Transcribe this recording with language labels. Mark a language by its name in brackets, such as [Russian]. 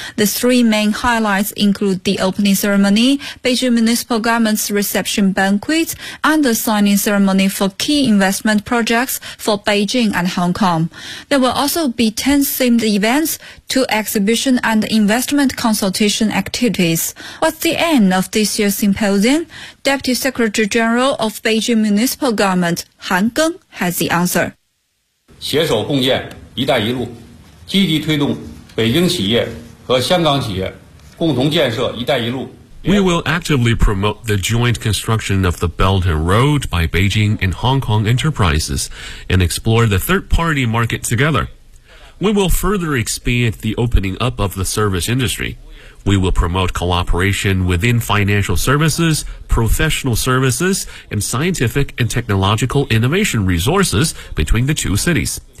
[English] The three main highlights include the opening ceremony, Beijing Municipal Government's reception banquet, and the signing ceremony for key investment projects for Beijing and Hong Kong. There will also be 10 themed events, two exhibition and investment consultation activities. At the end of this year's symposium, Deputy Secretary General of Beijing Municipal Government, Han Geng, has the answer. [Chinese] 携手共建一带一路, 积极推动北京企业和香港企业共同建设一带一路。 [English] We will actively promote the joint construction of the Belt and Road by Beijing and Hong Kong enterprises and explore the third-party market together. We will further expand the opening up of the service industry. We will promote cooperation within financial services, professional services, and scientific and technological innovation resources between the two cities.